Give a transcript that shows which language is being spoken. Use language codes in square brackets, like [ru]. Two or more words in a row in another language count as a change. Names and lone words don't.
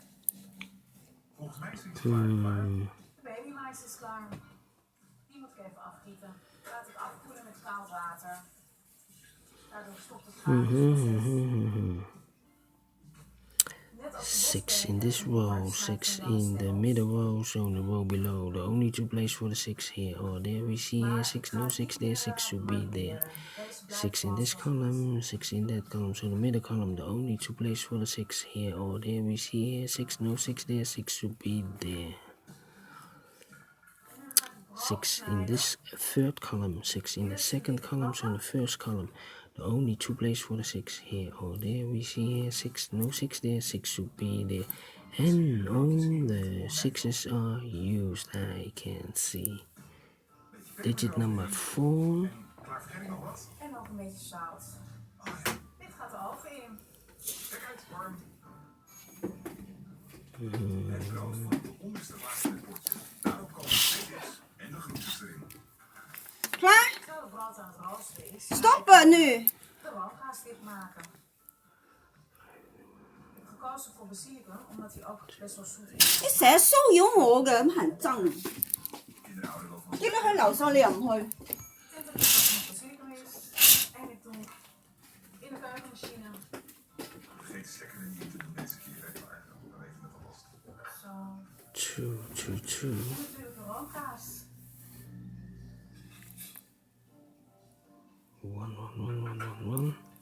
[nl] Volgens mij is het klaar. De babymais is klaar. Die moet ik even afgieten. Laat het afkoelen met koud water. Daardoor stopt het gaar. [en] 6 in this row, 6 in the middle row, so in the row below, the only 2 places for the 6 here or there. We see here 6, no 6 there, 6 should be there. 6 in this column, 6 in that column, so the middle column, the only 2 places for the 6 here or there. We see here 6, no 6 there, 6 should be there. 6 in this third column, 6 in the second column, so in the first column, the only 2 places for the 6 here or there. We see here 6, no 6 there, 6 should be there. And all the 6's are used, I can see. Digit number 4. [nl] En nog een beetje zout. Dit gaat de oven in. Kijk uit, warm. Het brood van de onderste laag in het bordje. Daarop komen de vlees en de groentes erin. Klaar? Terwijl het brood aan het roosten is, Stoppen nu. de roomgaas dichtmaken. Ik heb gekozen voor basilicum, omdat hij ook best wel zoet is. [yue] 你成日騷擾我嘅，咁痕憎。 [nl] Kinderen houden wel van [yue] 應該去樓上，你又唔去。 [nl] Ik denk dat het nog basilicum is. En ik doe in de keukenmachine. Vergeet de stekker er niet te doen deze keer, hè, maar dan weten we het alvast. Zo. 2, 2, 2. En natuurlijk de roomgaas. 1, 1, 1, 1, 1, 1.